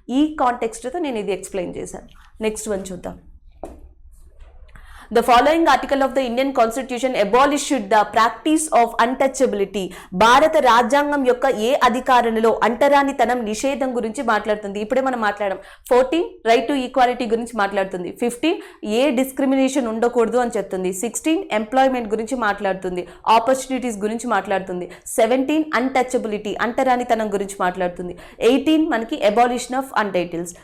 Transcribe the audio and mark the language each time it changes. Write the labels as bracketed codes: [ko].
[te] ఈ కాంటెక్స్ట్ తో నేను ఇది ఎక్స్ప్లెయిన్ చేశాను. నెక్స్ట్ వన్ చూద్దాం. [en] The following article of the Indian Constitution abolished the practice of untouchability. [te] భారత రాజ్యాంగం యొక్క ఏ అధికారంలో అంటరానితనం నిషేధం గురించి మాట్లాడుతుంది. ఇప్పుడే మనం మాట్లాడాం. 14 రైట్ టు ఈక్వాలిటీ గురించి మాట్లాడుతుంది. 15 ఏ డిస్క్రిమినేషన్ ఉండకూడదు అని చెప్తుంది. 16 ఎంప్లాయ్మెంట్ గురించి మాట్లాడుతుంది, ఆపర్చునిటీస్ గురించి మాట్లాడుతుంది. 17 అన్టచబిలిటీ అంటరానితనం గురించి మాట్లాడుతుంది. 18 మనకి అబాలిషన్ ఆఫ్ అన్టైటిల్స్.